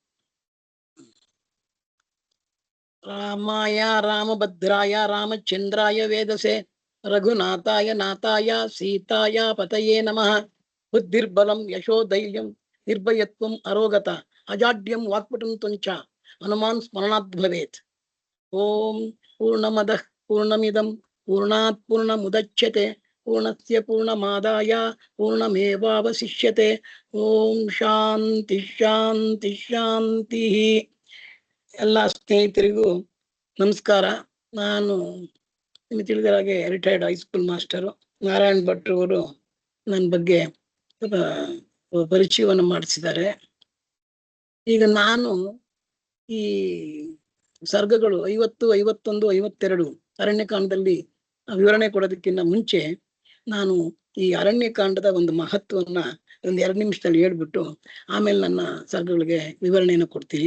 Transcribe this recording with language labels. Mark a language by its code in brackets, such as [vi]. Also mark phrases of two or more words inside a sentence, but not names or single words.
[sa] ರಾಮಾಯ ರಾಮಭದ್ರಾಯ ರಾಮಚಂದ್ರಾಯ ವೇದಸೆ ರಘುನಾಥಾಯ ನಾಥಾಯ ಸೀತಾಯ ಪತಯೇ ನಮಃ. ಬುದ್ಧಿರ್ಬಲಂ ಯಶೋಧೈರ್ಯಂ ನಿರ್ಭಯತ್ವಂ ಅರೋಗತ ಅಜಾಡ್ಯಂ ವಾಕ್ಪಟುಂ ತ್ವಂಚ ಹನುಮಾನ್ ಸ್ಮರಣಾತ್ ಭವೇತ್. ಓಂ ಪೂರ್ಣಮದಃ ಪೂರ್ಣಮಿದಂ ಪೂರ್ಣಾತ್ ಪೂರ್ಣಮುದಚ್ಯತೆ ಪೂರ್ಣಸ್ಯ ಪೂರ್ಣಮಾದಾಯ ಪೂರ್ಣಮೇವಾವಶಿಷ್ಯತೆ. ಓಂ ಶಾಂತಿ ಶಾಂತಿ ಶಾಂತಿ. [kn] ಎಲ್ಲ ಸ್ನೇಹಿತರಿಗೂ ನಮಸ್ಕಾರ. ನಾನು ನಿಮಗೆ ತಿಳಿದ ಹಾಗೆ [en] retired high school [kn] ಮಾಸ್ಟರು ನಾರಾಯಣ್ ಭಟ್ರು ಅವರು ನನ್ನ ಬಗ್ಗೆ ಪರಿಚಯವನ್ನು ಮಾಡಿಸಿದ್ದಾರೆ. ಈಗ ನಾನು ಈ ಸರ್ಗಗಳು 50, 51, 52 ಅರಣ್ಯಕಾಂಡದಲ್ಲಿ ವಿವರಣೆ ಕೊಡೋದಕ್ಕಿಂತ ಮುಂಚೆ ನಾನು ಈ ಅರಣ್ಯಕಾಂಡದ ಒಂದು ಮಹತ್ವವನ್ನ ಒಂದು 2 ನಿಮಿಷದಲ್ಲಿ ಹೇಳ್ಬಿಟ್ಟು ಆಮೇಲೆ ನನ್ನ ಸರ್ಗಗಳಿಗೆ ವಿವರಣೆಯನ್ನು ಕೊಡ್ತೀನಿ.